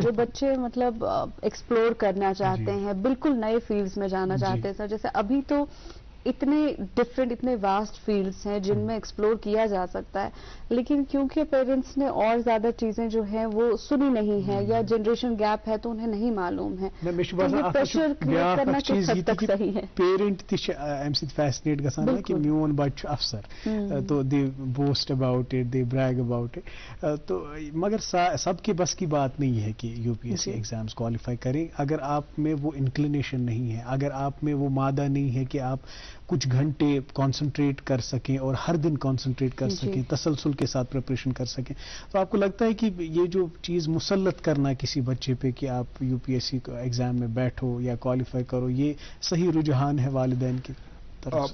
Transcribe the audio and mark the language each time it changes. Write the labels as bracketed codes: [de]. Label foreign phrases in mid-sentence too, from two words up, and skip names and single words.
[ur] جو بچے مطلب ایکسپلور کرنا چاہتے ہیں، بالکل نئے فیلڈز میں جانا چاہتے ہیں سر، جیسے ابھی تو اتنے ڈفرینٹ اتنے [en] vast fields [ur] ہیں جن میں ایکسپلور کیا جا سکتا ہے، لیکن کیونکہ پیرنٹس نے اور زیادد چیزیں جو ہیں وہ سنی نہیں ہیں یا [en] generation gap [ur] ہے تو انہیں نہیں معلوم ہے. [en] pressure create [ur] کرنا کس حد تک صحیح ہے؟ [ks] پیرنٹ تہ امہ سۭتۍ فیسنیٹ گژھان کہ میون بچہ چھُ افسر، [en] so they boast about it, they brag about it. [ur] تو مگر سب کے بس کی بات نہیں ہے کہ [en] UPSC exams qualify [ur] کریں. اگر آپ میں وہ انکلینیشن نہیں ہے، اگر آپ میں وہ مادہ نہیں ہے کہ آپ کچھ گھنٹے کانسنٹریٹ کر سکیں اور ہر دن کانسنٹریٹ کر سکیں، تسلسل کے ساتھ پریپریشن کر سکیں، تو آپ کو لگتا ہے کہ یہ جو چیز مسلط کرنا کسی بچے پہ کہ آپ [en] UPSC exam [ur] میں بیٹھو یا کوالیفائی کرو، یہ صحیح رجحان ہے والدین کی طرف؟